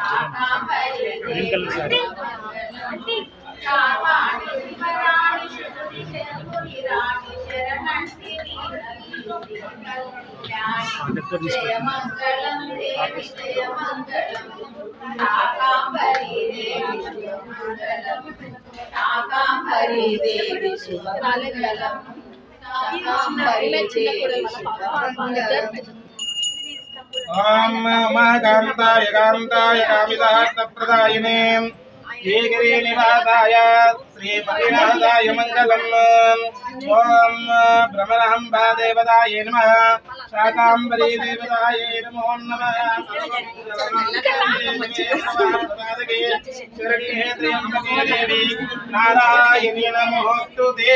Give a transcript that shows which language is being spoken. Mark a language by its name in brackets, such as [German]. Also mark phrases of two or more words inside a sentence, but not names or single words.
[Telugu] శాకాంబరీ శివరాణి శివుని శంభుని రాణి శరణంటి నీ తల్లి కళ్యాణి జయ మంగళం దేవి జయ మంగళం శాకాంబరీ దేవి శివ మంగళం శాకాంబరీ దేవి శివ మంగళం శాకాంబరీ దేవి శివ మంగళం [Sanskrit] ఓం కాంతాయ కామితార్థప్రదాయినే श्रीगिरिनिवासाय श्रीपतिनाथाय मङ्गलम्। ॐ भ्रमराम्बा देवतायै नमः। शाकाम्बरी देवतायै नमो नमः। शरण्ये त्र्यम्बके देवी नारायणी नमोऽस्तुते।